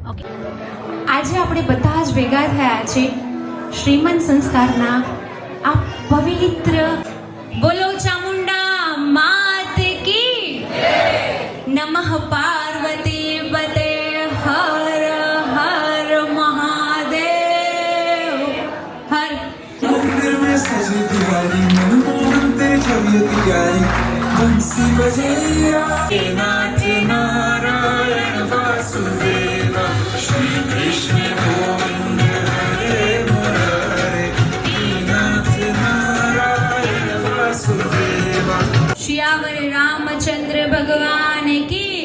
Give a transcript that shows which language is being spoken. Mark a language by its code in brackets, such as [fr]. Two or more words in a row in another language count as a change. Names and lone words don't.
[gu] ઓકે, આજે આપણે બધા જ ભેગા થયા છે શ્રીમંત સંસ્કારના આ પવિત્ર [hi] बोलो चामुंडा मात की नमः पार्वती पते हर हर महादेव हर. मंदिर में सजी तिवारी मनमोहन तेरी छवि प्यारी बंसी बजैया नाथ नारायण वासुदेव श्री कृष्ण गोविंद हरे मुरारे नाथ नारायण वासुदेव. श्यावर रामचंद्र भगवान की